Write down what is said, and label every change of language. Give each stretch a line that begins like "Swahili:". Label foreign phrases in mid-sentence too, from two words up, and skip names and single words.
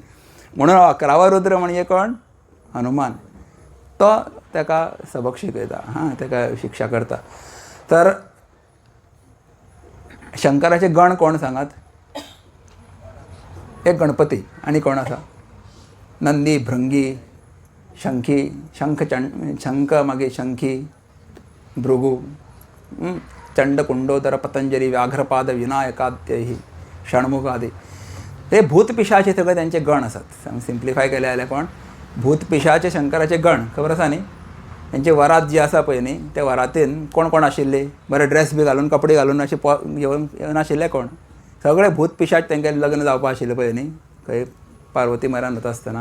Konkani: म्हणून 11वा रुद्र म्हणजे कोण? हनुमान. तो ताका सबक शिकयता, ताका शिक्षा करता. तर शंकराचे गण कोण सांगात? एक गणपती, आनी कोण आसा? नंदी, भृंगी, शंखी, शंख, मागीर शंखी, भृगू, चंड, कुंडोदर, पतंजली, व्याघ्रपाद, विनायकाद्यही, षण्मुख आदी. हे भूत पिशाचे सगळे त्यांचे गण आसात. सिंप्लिफाय केले जाल्यार कोण? भूत पिशाचे शंकराचे गण. खबर आसा न्ही? तेंचे वरात जी आसा पळय न्ही, त्या वरातीन कोण कोण आशिल्ले? बरे ड्रेस बी घालून, कपडे घालून अशे येवन आशिल्ले कोण? सगळे भूत पिशाच तेंगे लग्न जावपा आशिल्लें पळय न्ही, खंय पार्वती मऱ्यान वता आसतना.